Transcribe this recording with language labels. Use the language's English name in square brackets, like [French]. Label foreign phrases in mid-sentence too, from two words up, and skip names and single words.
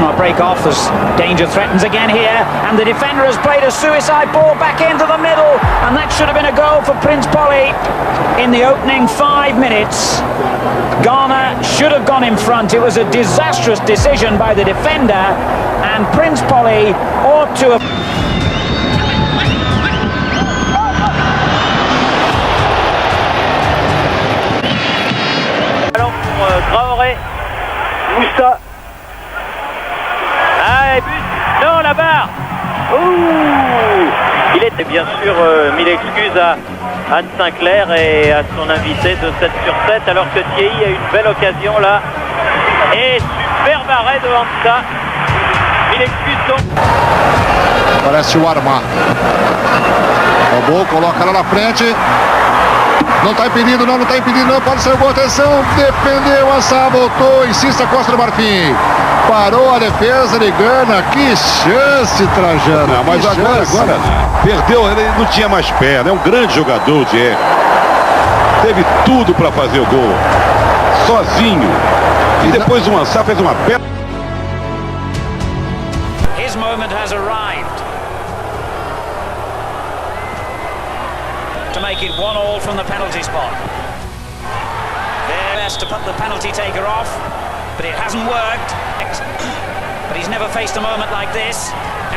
[English] I'll break off as danger threatens again here, and the defender has played a suicide ball back into the middle, and that should have been a goal for Prince Polly in the opening 5 minutes. Ghana should have gone in front. It was a disastrous decision by the defender, and Prince Polly ought to have. [French] Traoré, Moussa. Ah, et but. Non, la barre. Ouh. Il était bien sûr mis l'excuse à Anne Sinclair et à son invité de 7 sur 7, alors que Thierry a eu une belle occasion là. Et superbe arrêt de Hansa. Mis l'excuse donc. [Portuguese] Parece o Armar. Roubou, coloca lá na frente. Não está impedido, não está impedido, não. Pode ser boa, atenção. Defendeu, Assá, voltou, insiste a Costa do Marfim. Parou a defesa de Gana. Que chance, Trajano. Mas agora perdeu, ele não tinha mais perna. É um grande jogador, Diego. Teve tudo para fazer o gol. Sozinho. E depois o Ansá fez uma perna. [English] His moment has arrived. To make it 1-1 from the penalty spot. Their best to put the penalty taker off, but it hasn't worked. But he's never faced a moment like this.